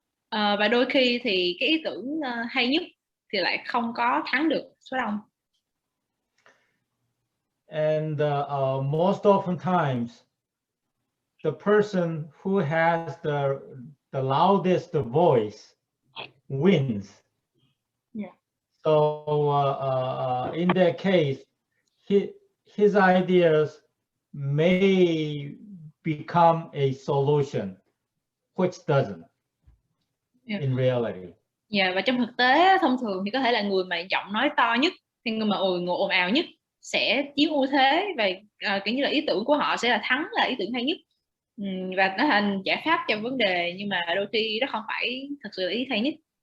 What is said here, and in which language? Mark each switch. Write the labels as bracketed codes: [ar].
[vi] Và đôi khi thì cái ý tưởng hay nhất thì lại không có thắng được số đông. [en] And most often times, the person who has the loudest voice wins. Yeah. So in that case, his ideas may become a solution, which doesn't in reality. [vi] Và trong thực tế thông thường thì có thể là người mà giọng nói to nhất, hay người mà ồn ào nhất sẽ chiếm ưu thế và kiểu như là ý tưởng của họ sẽ là thắng, là ý tưởng hay nhất và nó thành giải pháp cho vấn đề, nhưng mà đôi khi đó không phải thật sự là ý hay nhất.